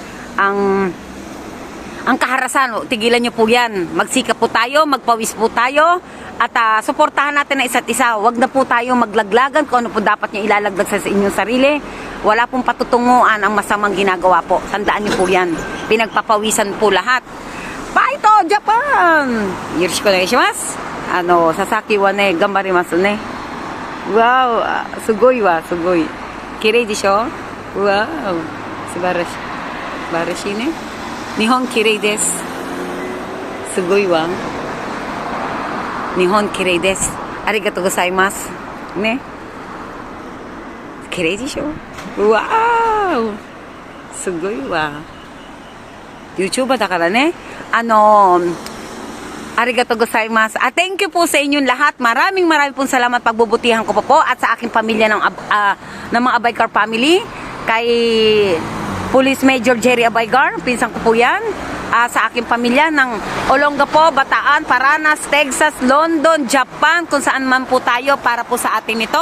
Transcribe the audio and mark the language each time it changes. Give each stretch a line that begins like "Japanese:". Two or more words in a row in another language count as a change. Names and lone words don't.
Filipino: Ang kaharasan, tigilan nyo po yan. Magsikap po tayo, magpawis po tayo, at suportahan natin na isa't isa. Huwag na po tayo maglaglagan kung ano po dapat nyo ilalagdag sa inyong sarili. Wala pong patutunguan ang masamang ginagawa po. Tandaan nyo po yan. Pinagpapawisan po lahat.
Japanese: バイト、Japan！よろしくお願いします. 佐々木はね、頑張りますね。Wow、すごいわ、すごい. きれいでしょ？Wow、素晴らしい. 素晴らしいね. 日本きれいです。すごいわ。日本きれいです。ありがとうございます。ね。きれいでしょ？うわー。すごいわ。YouTuber だからね。ありがとうございます。
English: Thank you
Filipino: po sa inyong lahat. Maraming pong salamat pagbubutihan ko po at sa aking pamilya ng mga Abaycar family. Kay Police Major Jerry Abaygar, pinsan ko po yan. Sa aking pamilya ng Olongapo, Bataan, Paranas, Texas, London, Japan, kung saan man po tayo para po sa atin ito.